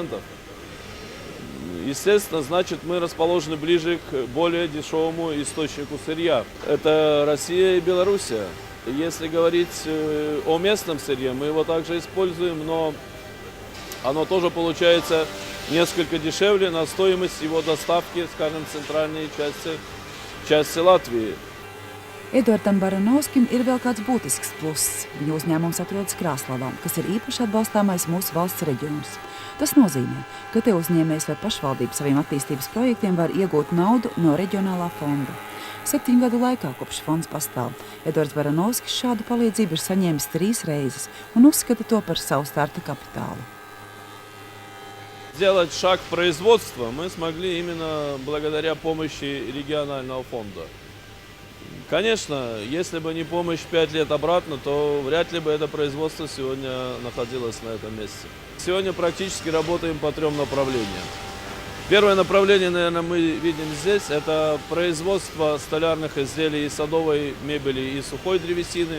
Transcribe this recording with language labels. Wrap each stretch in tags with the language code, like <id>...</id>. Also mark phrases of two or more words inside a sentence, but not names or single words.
<ru>Естественно, значит, мы расположены ближе к более дешевому источнику сырья. Это Россия и Белоруссия. Если говорить о местном сырье, мы его также используем, но оно тоже получается несколько дешевле на стоимость его доставки, скажем, в центральной части Latvijas.</ru> <lv>Eduardam Baranovskim ir vēl kāds būtisks pluss. Viņa uzņēmums atrodas Krāslavā, kas ir īpaši atbalstāmais mūsu valsts reģions. Tas nozīmē, ka te uzņēmējs vai pašvaldība saviem attīstības projektiem var iegūt naudu no reģionālā fonda. 7 gadu laikā, kopš fonds pastāv, Eduards Baranovskis šādu palīdzību ir saņēmis 3 reizes un uzskata to par savu starta kapitālu.</lv> <ru>Сделать шаг в производство мы смогли именно благодаря помощи регионального фонда. Конечно, если бы не помощь 5 лет обратно, то вряд ли бы это производство сегодня находилось на этом месте. Сегодня практически работаем по 3 направлениям. Первое направление, наверное, мы видим здесь, это производство столярных изделий из садовой мебели и сухой древесины.</ru>